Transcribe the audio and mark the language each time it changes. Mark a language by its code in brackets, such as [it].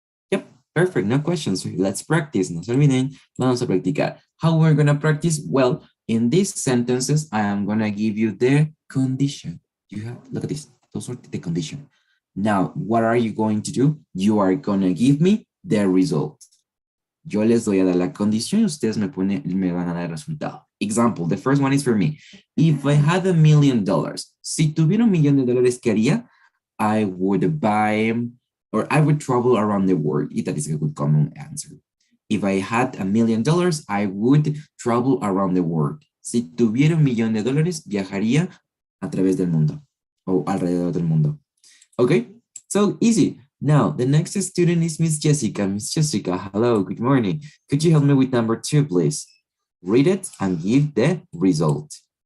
[en] Yep, perfect, no questions. Let's practice. [es] No se olviden, vamos a practicar. [en] How we're going to practice? Well, in these sentences, I am going to give you the condition. You have, look at this, those are the condition. Now, what are you going to do? You are going to give me the result. [es] Yo les doy a dar la condición y ustedes me van a dar el resultado. [en] Example, the first one is for me. If I had $1 million, [es] si tuviera $1,000,000, ¿qué haría? [en] I would buy, or I would travel around the world. That is a good common answer. If I had $1 million, I would travel around the world. [es] Si tuviera $1,000,000, viajaría a través del mundo o alrededor del mundo. [en] Okay, so easy. Now, the next student is Miss Jessica. Miss Jessica, hello, good morning. Could you help me with number 2, please? Read it and give the result.